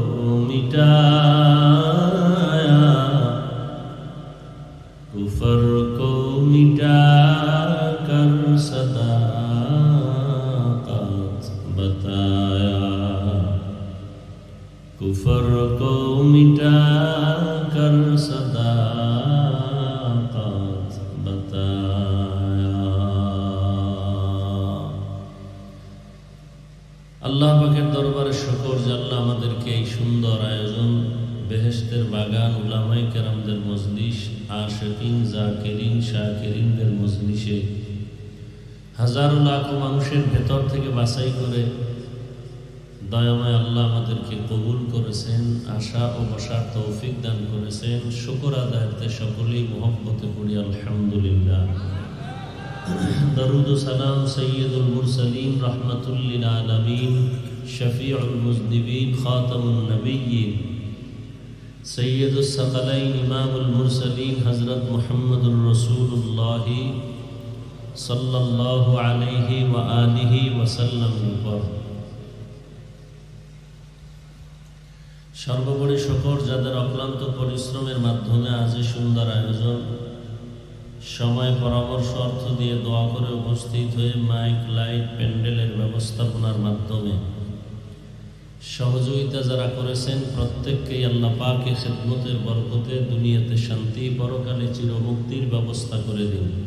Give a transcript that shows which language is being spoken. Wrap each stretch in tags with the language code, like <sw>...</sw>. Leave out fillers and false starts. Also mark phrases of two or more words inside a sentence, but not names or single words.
<ur>مٹایا کفر کو مٹا کر صداقت بتایا کفر کو مٹا کر صداقت بتایا</ur> <bn>আল্লাহ পাকের দরবারে শুকর যে আল্লাহ আমাদেরকে এই সুন্দর আয়োজন বেহেশতের বাগান উলামায়ে কেরামদের মজলিস আশিকিন জাকিরিন শাকিরিনদের মজলিসে হাজারো লাখো মানুষের ভেতর থেকে বাছাই করে দয়াময় আল্লাহ আমাদেরকে কবুল করেছেন আশা ও বসার তৌফিক দান করেছেন শুকর আদায়তে সকলেই মহব্বতে পড়ি আলহামদুলিল্লাহ</bn> <ur>درود و سلام سید المرسلین رحمت للعالمین شفیع المذنبین خاتم النبیین سید الثقلین امام المرسلین حضرت محمد رسول اللہ صلی اللہ علیہ وآلہ وسلم پر</ur> <bn>সর্বোপরি শুকর যাদের অক্লান্ত পরিশ্রমের মাধ্যমে আজ এই সুন্দর আয়োজন সময় পরামর্শ অর্থ দিয়ে দোয়া করে উপস্থিত হয়ে মাইক লাইট প্যান্ডেলের ব্যবস্থাপনার মাধ্যমে সহযোগিতা যারা করেছেন প্রত্যেককেই আল্লাহ পাকের খিদমতের বরকতে দুনিয়াতে শান্তি পরকালে চিরমুক্তির ব্যবস্থা করে দিন।</bn>